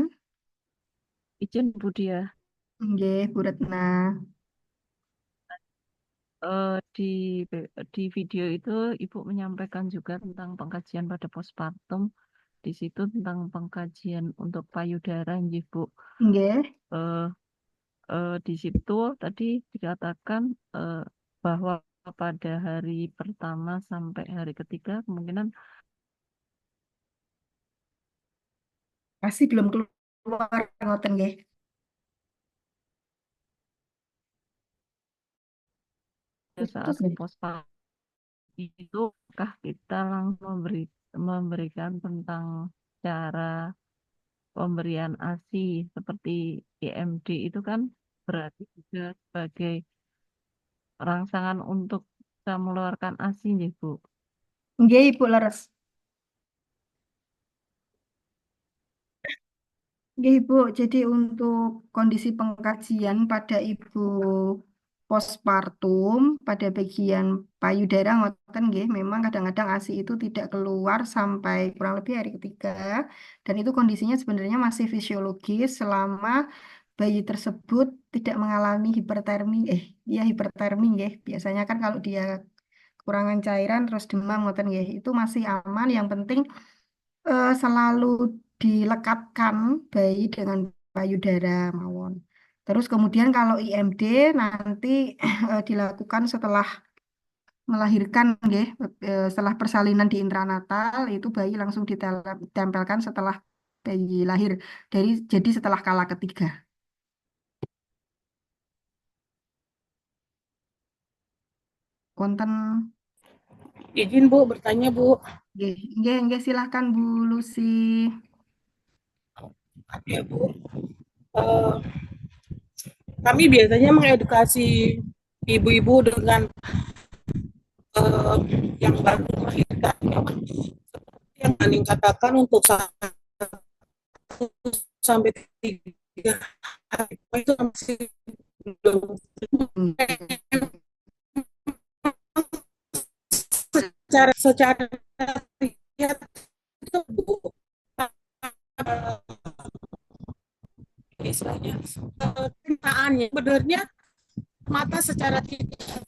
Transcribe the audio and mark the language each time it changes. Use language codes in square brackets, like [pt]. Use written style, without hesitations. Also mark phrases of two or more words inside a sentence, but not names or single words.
[id] izin Bu Dia. Nggih, Bu Retna. Di video itu Ibu menyampaikan juga tentang pengkajian pada postpartum. Di situ tentang pengkajian untuk payudara, nggih, Bu. Nggih. Eh, di situ tadi dikatakan bahwa pada hari pertama sampai hari ketiga kemungkinan Pasti belum keluar [jv] ngoten nggih. [id] saat Putus nggih. postpartum itu kah kita langsung memberikan tentang cara pemberian ASI seperti IMD itu kan berarti juga sebagai rangsangan untuk bisa mengeluarkan ASI nih Bu. [jv] Nggih, Ibu leres. Nggih, [id] Ibu. Jadi untuk kondisi pengkajian pada Ibu postpartum pada bagian payudara [jv] ngoten nggih, [id] memang kadang-kadang ASI itu tidak keluar sampai kurang lebih hari ketiga dan itu kondisinya sebenarnya masih fisiologis selama bayi tersebut tidak mengalami hipertermi ya hipertermi nggih. Biasanya kan kalau dia kekurangan cairan terus demam [jv] ngoten nggih, [id] itu masih aman. Yang penting selalu dilekatkan bayi dengan payudara mawon. Terus kemudian kalau IMD nanti dilakukan setelah melahirkan, nggih, setelah persalinan di intranatal itu bayi langsung ditempelkan setelah bayi lahir. Jadi setelah kala ketiga. Konten, Izin Bu, bertanya Bu. [jv] nggih, nggih, nggih, [id] silahkan Bu Lucy. Ya Bu, Eh, kami biasanya mengedukasi ibu-ibu dengan yang baru melahirkan. Yang Aning katakan untuk 1 sampai 3 hari itu masih belum secara lihat itu Bu, istilahnya cintaannya sebenarnya mata secara tidak